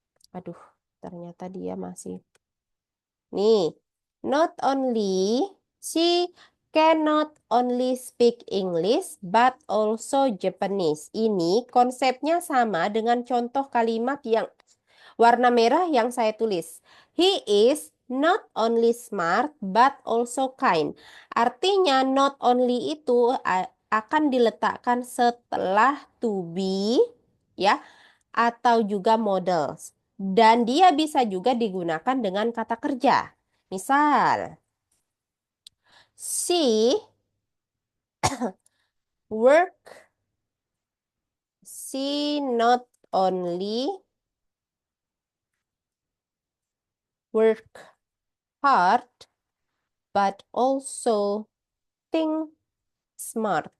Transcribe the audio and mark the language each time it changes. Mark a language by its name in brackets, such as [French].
[Indonesian] Aduh, ternyata dia masih. [English] Nih, not only she cannot only speak English but also Japanese. [Indonesian] Ini konsepnya sama dengan contoh kalimat yang warna merah yang saya tulis. [English] He is not only smart but also kind. [Indonesian] Artinya not only itu akan diletakkan setelah to be ya atau juga models. Dan dia bisa juga digunakan dengan kata kerja. [English] Misal, she work, she not only work hard, but also think smart.